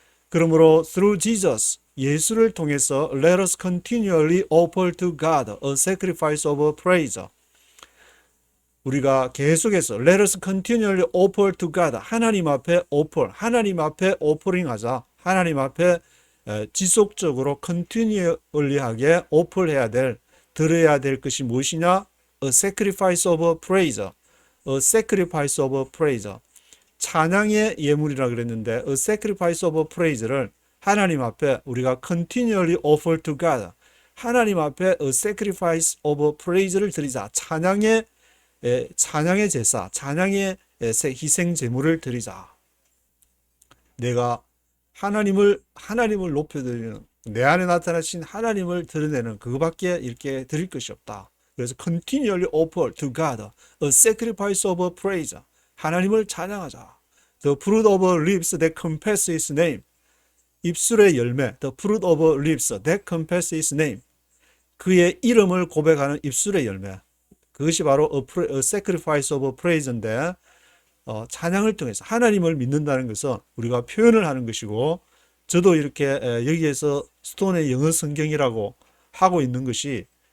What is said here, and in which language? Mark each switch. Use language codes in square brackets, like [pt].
[ko] 그러므로 [en] through Jesus, [ko] 예수를 통해서 [en] let us continually offer to God a sacrifice of praise. [ko] 우리가 계속해서 [en] let us continually offer to God, [ko] 하나님 앞에 offering 하자. 하나님 앞에 지속적으로 continually하게 offer해야 될, 드려야 될 것이 무엇이냐? [en] A sacrifice of praise. A sacrifice of praise. [ko] 찬양의 예물이라 그랬는데 a sacrifice of praise를 하나님 앞에 우리가 [en] continually offer to God, [ko] 하나님 앞에 a sacrifice of praise를 드리자. 찬양의 제사, 찬양의 희생 제물을 드리자. 내가 하나님을 높여드리는, 내 안에 나타나신 하나님을 드러내는 그거밖에 이렇게 드릴 것이 없다. 그래서 [en] continually offer to God a sacrifice of praise. [ko] 하나님을 찬양하자. [en] The fruit of lips that confess his name. [ko] 입술의 열매, [en] the fruit of lips that confess his name. [ko] 그의 이름을 고백하는 입술의 열매. 그것이 바로 a sacrifice of praise인데, 찬양을 통해서 하나님을 믿는다는 것은 우리가 표현을 하는 것이고, 저도 이렇게 여기에서 스톤의 영어 성경이라고 하고 있는 것이